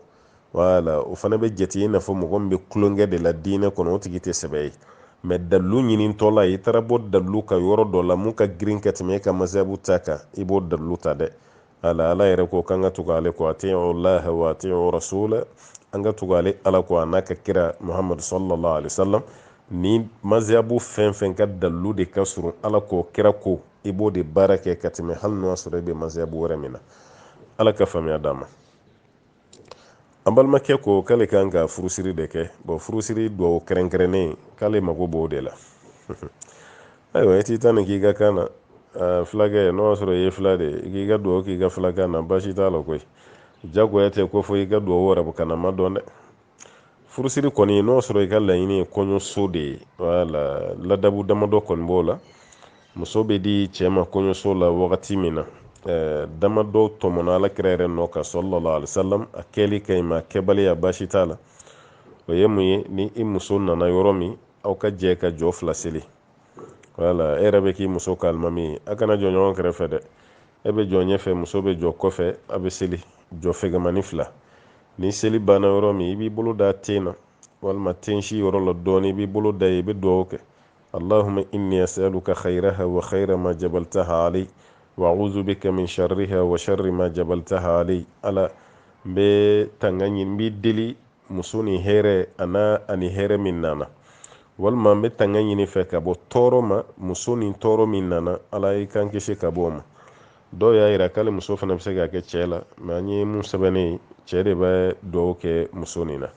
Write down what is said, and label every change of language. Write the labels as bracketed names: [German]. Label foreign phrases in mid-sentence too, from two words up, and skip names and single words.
[Bambara] Voilà, o fana bɛ jate i n'a fɔ mɔgɔ min bɛ kulonkɛ de la diinɛ kɔnɔ, o tigi tɛ sɛbɛ ye. Mais dalilu ɲinitɔ la, i taara bɔ dalilu ka yɔrɔ dɔ la mun ka girin ka tɛmɛ e ka mazhabu ta kan, i b'o dalilu ta dɛ. Ala yɛrɛ ko k'an ka tugu ale kɔ, [Arabic] أطيعوا الله وأطيعوا الرسول, [Bambara] an ka tugu ale ala kɔ a n'a ka kira Muhammad [Arabic] صلى الله عليه وسلم. [Bambara] Ni mazhabu fɛn fɛn ka dalilu de ka surun ala kɔ kira ko, i b'o de baara kɛ ka tɛmɛ hali n'o y'a sɔrɔ i bɛ mazhabu wɛrɛ min na. Ala ka faamuya d'an ma. An balimakɛ ko k'ale kan ka furusiri de kɛ. Bon, furusiri dɔw kɛrɛnkɛrɛnnen k'ale mago b'o de la. Ayiwa, i t'i ta nin k'i ka kan na, fulakɛ n'o y'a sɔrɔ i ye fila de ye, i k'i ka duwawu k'i ka filakan na, baasi t'a la koyi. Jagoya tɛ ko fɔ i ka duwawu wɛrɛ kana ma dɔn dɛ. Furusiri kɔni n'o sɔrɔ i ka laɲini ye kɔɲɔso de ye, voilà, ladabu damadɔ kɔni b'o la. Muso bɛ di cɛ ma kɔɲɔso la wagati min na, damadɔ tɔmɔna alakira yɛrɛ nɔ kan [Arabic] صلى الله عليه وسلم, [Bambara] a kɛli ka ɲi ma kɛbaliya baasi t'a la. O ye mun ye, ni i muso nana yɔrɔ min, aw ka jɛ ka jɔ fila seli. Voilà, e yɛrɛ bɛ k'i muso ka alimami ye, a kana jɔ ɲɔgɔn kɛrɛfɛ dɛ. E bɛ jɔ ɲɛfɛ, muso bɛ jɔ kɔfɛ, a bɛ seli jɔ fɛgɛmani fila. Ni seli banna yɔrɔ min, i b'i bolo da ten na, walima ten si yɔrɔ la dɔɔni, i b'i bolo da yen, i bɛ duwawu kɛ. [Arabic] اللهم إني أسألك خيرها وخير ما جبلتها عليه وأعوذ بك من شرها وشر ما جبلتها عليه. [Bambara] Ala, n bɛ tanga ɲini, n b'i deli muso ni hɛrɛ ani hɛrɛ min nana, walima n bɛ tanga ɲini fɛ ka bɔ tɔɔrɔ ma, muso ni tɔɔrɔ min nana, ala i kan kisi ka bɔ o ma. Dɔw y'a yira k'ale muso fana bɛ se ka kɛ cɛ la, mais an ye mun sɛbɛnnen ye, cɛ de bɛ duwawu kɛ muso nin na.